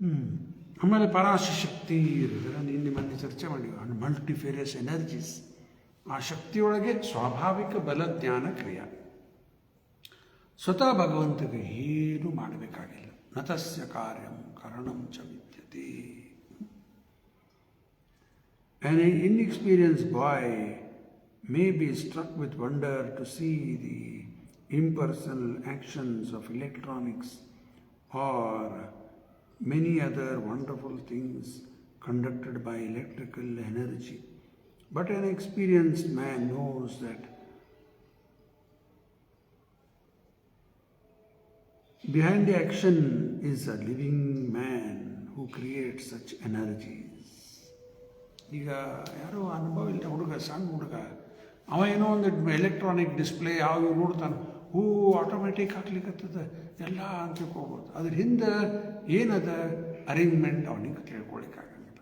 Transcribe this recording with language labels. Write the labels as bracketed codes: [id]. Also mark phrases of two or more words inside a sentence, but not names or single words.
[kn] ಆಮೇಲೆ ಪರಾಶಕ್ತಿ ಇರೋದರ ನಿನ್ನೆ ಮೊನ್ನೆ ಚರ್ಚೆ ಮಾಡಿವಿ. [en] multifarious energies [kn] ಆ ಶಕ್ತಿಯೊಳಗೆ ಸ್ವಾಭಾವಿಕ ಬಲ ಜ್ಞಾನ ಕ್ರಿಯೆ. ಸ್ವತಃ ಭಗವಂತಗೆ ಏನು ಮಾಡಬೇಕಾಗಿಲ್ಲ. [sa] ನತಸ್ಯ ಕಾರ್ಯಂ ಕರಣಂ ಚ ವಿದ್ಯತೆ. [en] An inexperienced boy may be struck with wonder to see the impersonal actions of electronics or many other wonderful things conducted by electrical energy. But an experienced man knows that behind the action is a living man who creates such energies. [kn] ಈಗ ಯಾರೋ ಅನುಭವ ಇಲ್ಲ ಹುಡುಗ, ಸಣ್ಣ ಹುಡುಗ, ಅವ ಏನೋ ಒಂದು [en] electronic display [kn] ಯಾವ ನೋಡ್ತಾನೆ, ಆಟೋಮೆಟಿಕ್ ಹಾಕ್ಲಿಕ್ಕತ್ತದ ಎಲ್ಲ ಅಂತ ತಿಳ್ಕೊಬೋದು. ಅದ್ರ ಹಿಂದೆ ಏನದ ಅರೇಂಜ್ಮೆಂಟ್ ಅವನಿಗೆ ತಿಳ್ಕೊಳಿಕ್ಕಾಗಂಗಿಲ್ಲ.